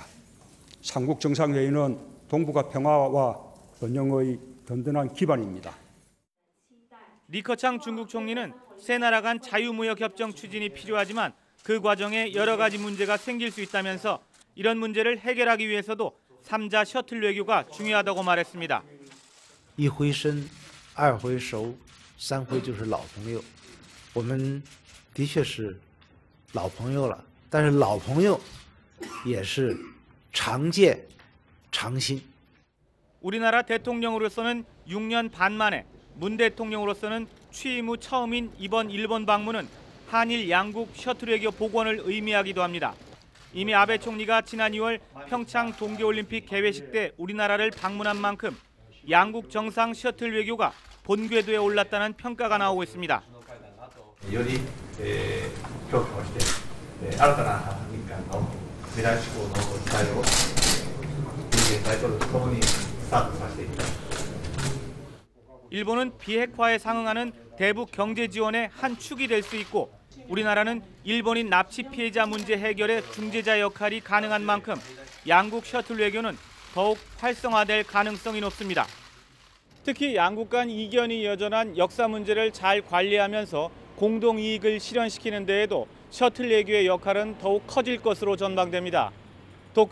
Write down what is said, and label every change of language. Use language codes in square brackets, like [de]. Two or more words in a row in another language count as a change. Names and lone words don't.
[ko] 3국 정상회의는 동북아 평화와 번영의 든든한 기반입니다. 리커창 중국 총리는 세 나라 간 자유무역협정 추진이 필요하지만 그 과정에 여러 가지 문제가 생길 수 있다면서 이런 문제를 해결하기 위해서도 3자 셔틀 외교가 중요하다고 말했습니다. [zh] 一回生，二回熟，三回就是老朋友。我们的确是老朋友了，但是老朋友也是常见常新。 [ko] 우리나라 대통령으로서는 6년 반 만에, 문 대통령으로서는 취임 후 처음인 이번 일본 방문은 한일 양국 셔틀 외교 복원을 의미하기도 합니다. 이미 아베 총리가 지난 2월 평창 동계올림픽 개회식 때 우리나라를 방문한 만큼 양국 정상 셔틀 외교가 본궤도에 올랐다는 평가가 나오고 있습니다. [ja] より強化をして新たな日韓の未来志向の時代を文在寅大統領とともにスタートさせていきたい。 [ko] 일본은 비핵화에 상응하는 대북 경제 지원의 한 축이 될 수 있고 우리나라는 일본인 납치 피해자 문제 해결의 중재자 역할이 가능한 만큼 양국 셔틀 외교는 더욱 활성화될 가능성이 높습니다. 특히 양국 간 이견이 여전한 역사 문제를 잘 관리하면서 공동 이익을 실현시키는 데에도 셔틀 외교의 역할은 더욱 커질 것으로 전망됩니다.